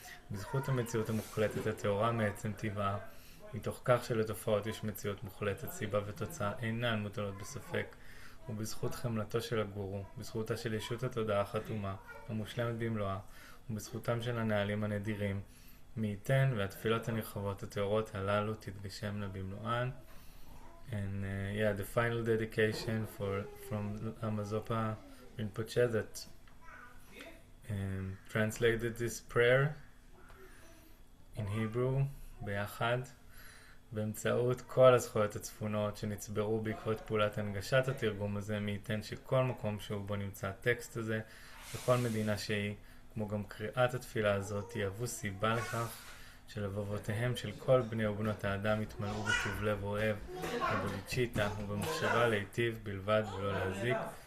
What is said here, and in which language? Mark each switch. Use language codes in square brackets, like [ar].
[he] בזכות המציאות המוחלטת התאורה מעצם טבעה, מתוך כך שלתופעות יש מציאות מוחלטת, סיבה ותוצאה אינן מוטלות בספק, ובזכות חמלתו של הגורו, בזכותה של ישות התודעה החתומה, המושלמת במלואה, ובזכותם של הנהלים הנדירים, מי ייתן והתפילות הנרחבות הטהורות הללו תתגשמנה במלואן. [en] And yeah, the final dedication from Amazopa Rinpoche that translated this prayer in Hebrew [he] ביחד באמצעות כל הזכויות הצפונות שנצברו בעקבות פעולת הנגשת התרגום הזה. מי ייתן שכל מקום שהוא בו נמצא הטקסט הזה בכל מדינה שהיא, כמו גם קריאת התפילה הזאת, יהוו סיבה לכך שלבבותיהם של כל בני ובנות האדם יתמלאו בטוב לב אוהב ובודיצ'יטה ובמחשבה להיטיב בלבד ולא להזיק.